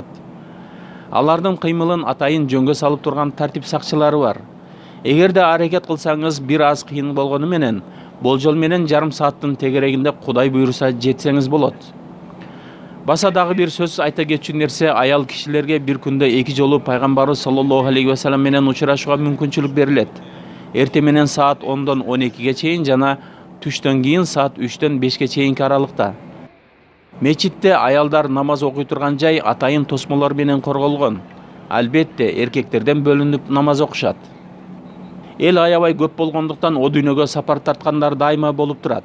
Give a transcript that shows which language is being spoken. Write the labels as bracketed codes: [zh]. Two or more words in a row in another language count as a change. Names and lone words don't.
[ky] Алардын кыймылын атайын жөнгө салып турган тартип сакчылары бар. Эгерде аракет кылсаңыз, бир аз кыйын болгону менен, болжол менен жарым сааттын тегерегинде Кудай буйруса жетсеңиз болот. Баса дагы бир сөз айта кетчү нерсе, аял кишилерге бир күндө 2 жолу пайгамбарыбыз [ar] صلى الله عليه وسلم [ky] менен учурашууга мүмкүнчүлүк берилет. Эрте менен саат 10-дон 12-ге чейин жана түштөн кийин саат 3-төн 5-ке чейинки аралыкта. Мечитте аялдар намаз окуй турган жай атайын тосмолор менен корголгон. Албетте, эркектерден бөлүнүп намаз окушат. Эл аябай көп болгондуктан о дүйнөгө сапар тарткандар дайыма болуп турат.